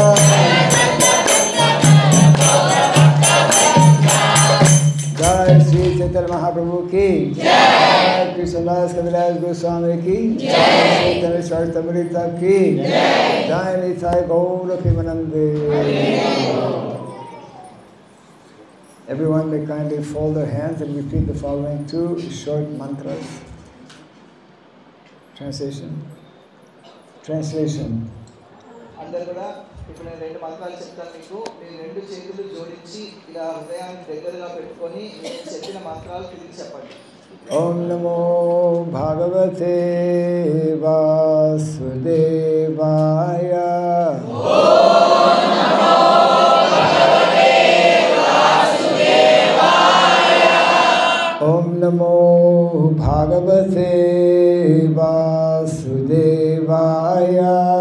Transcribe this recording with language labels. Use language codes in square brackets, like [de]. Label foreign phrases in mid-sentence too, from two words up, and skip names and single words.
[hi] जय श्री चैतन्य महाप्रभु की जय, कृष्णदास कविराज गोस्वामी की जय, चैतन्य चरितामृत की जय, निताई गौर प्रेमानंदे. [en] Everyone may kindly fold their hands and repeat the following 2 short mantras. Translation. [te] అందరూ కూడా ఇప్పుడు నేను 2 మంత్రాలు చెప్తాను మీకు. మీరు 2 చేతులు జోడించి ఇలా హృదయాన్ని దగ్గరగా పెట్టుకొని నేను చెప్పిన మంత్రాలు తిరిగి చెప్పండి. [sa] ॐ नमो भगवते वासुदेवाय. ॐ नमो भगवते वासुदेवाय.